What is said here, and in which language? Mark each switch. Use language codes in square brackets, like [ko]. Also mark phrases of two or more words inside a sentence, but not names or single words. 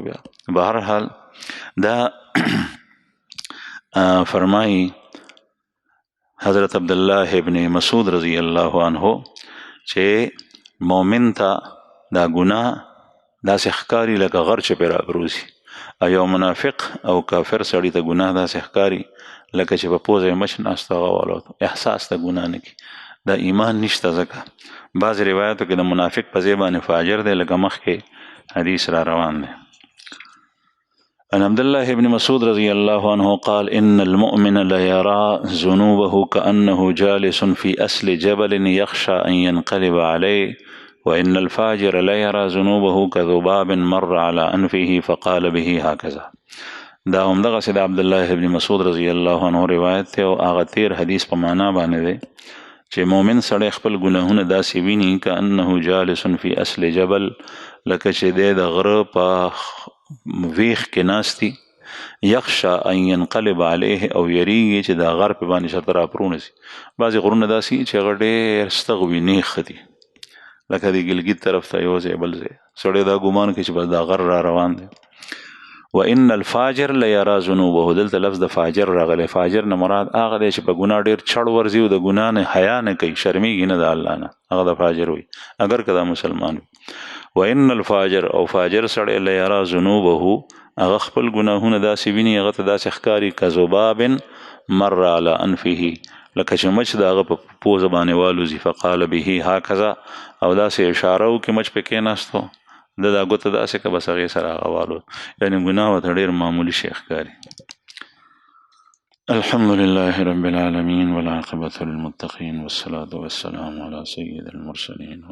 [ps] بیا بهرحال دا فرمایي حضرت عبدالله ابن مسعود [ar] رضی الله عنه [ps] چې مؤمن ته دا ګناه داسې ښکاري لکه غر چې پرې رابروزي، او یو منافق او کافر سړي ته ګناه داسې ښکاري لکه چې په پوزه یې مچ ناسته هغه والوته، احساس د ګناه نه کي. دا ایمان نشته. ځکه بعض روایتو کې د منافق په ځای باندې فاجر دی لکه مخکې حدیث را روان دی. [ar] عن عبد الله بن مسعود رضي الله عنه قال إن المؤمن ليرى ذنوبه كأنه جالس في أصل جبل يخشى أن ينقلب عليه وإن الفاجر ليرى ذنوبه كذباب مر على أنفه فقال به هكذا. [ps] دا همدغه سید عبد الله بن مسعود [ar] رضی الله عنه [ps] روایت ته او هغه تیر حدیث په معنا باندې دی چې مؤمن سړی خپل ګناهونه داسې ویني [ar] كأنه جالس في أصل جبل، [ps] لکه چې دی د غره په ویخ کې ناستی، [ar] یخشا ان ينقلب علیه [ps] او یریږي چې دا غر په باندې شرط راپرونه سي. بعضې غرونه داسې چې هغه ډېر ستغوي نیخ دي لکه د ګلګت طرف ته یو ځای بل ځای، سړی دا ګمان کوي چې بس دا غر را روان دی. [ar] وان الفاجر لیرى ذنوبه، [ps] دلته لفظ د فاجر راغلی. فاجر نه مراد هغه دی چې په ګناه ډېر چړ ورځي او د ګناه نه حیا نه کوي، شرمېږي نه د الله نه، هغه د فاجر وي اگر که دا مسلمان وي. [ar] وان الفاجر [ps] او فاجر سړی [ar] لیرا ذنوبه [ps] هغه خپل ګناهونه داسې ویني هغه ته داسې ښکاري [ar] کذباب مر على انفه [ps] لکه چې مچ د هغه په پوزه باندې والوزي [ar] فقال به هكذا [ps] او داسې اشاره وکړي مچ په کېناستو د دا ګوته داسې که بس هغې سره هغه والو یعنې ګناه ورته ډېر معمولي شی ښکاري. [ar] الحمد لله رب العالمين والعاقبة للمتقين والصلاة والسلام على سيد المرسلين.